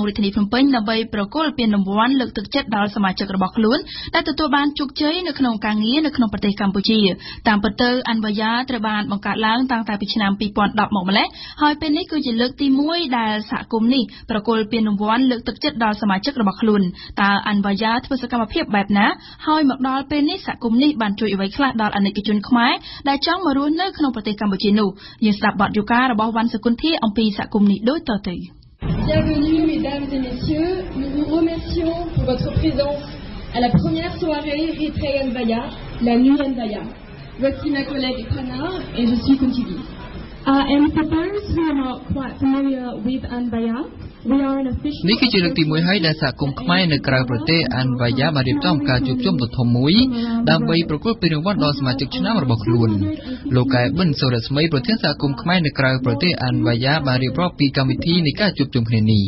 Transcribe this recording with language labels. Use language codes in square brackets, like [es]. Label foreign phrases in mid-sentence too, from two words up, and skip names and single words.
[km] រាជធានីភ្នំពេញដើម្បីប្រគល់ពានរង្វាន់លើកទឹកចិត្តដល់សមាជិករបស់ខ្លួនដែលទទួលបានជោគជ័យនៅក្នុងការងារនៅក្នុងប្រទេសកម្ពុជាតាមពិតទៅអាន់វ៉ាយ៉ាត្រូវបានបង្កើតឡើងតាំងតែពីឆ្នាំ2010មកម្ល៉េះហើយពេលនេះគឺជាលើកទី1ដែលសហគមន៍នេះប្រគល់ពានរង្វាន់លើកទឹកចិត្តដល់សមាជិករបស់ខ្លួនតើអាន់វ៉ាយ៉ាធ្វើសកម្មភាពបែបណាហើយមកដល់ពេលនេះសហគមន៍នេះបានជួយអ្វីខ្លះដល់អាណិកជនខ្មែរដែលចង់មករស់នៅក្នុងប្រទេសកម្ពុជានោះយើងស្ដាប់បទយូការបស់វ៉ាន់សុគន្ធាអំពីសហគមន៍នេះដូចតទៅ [fr] Bienvenue mesdames et messieurs, nous vous remercions pour votre présence à la première soirée Retrait Anvaya, la nuit Anvaya. Voici ma collègue Prana et je suis Kuntigi. [en] And for those who are not quite familiar with Anvaya, [km] នេះគឺជាលើកទី1ហើយដែលសហគមន៍ខ្មែរនៅក្រៅប្រទេសអាន់វ៉ាយ៉ាបានរៀបចំការជួបជុំដ៏ធំមួយដើម្បីប្រគល់ពានរង្វាន់ដល់សមាជិកឆ្នាំរបស់ខ្លួនលោកកែប៊ិនសូរ៉ាស្មីប្រធានសហគមន៍ខ្មែរនៅក្រៅប្រទេសអាន់វ៉ាយ៉ាបានរៀបរាប់ពីកម្មវិធីនៃការជួបជុំគ្នានេះ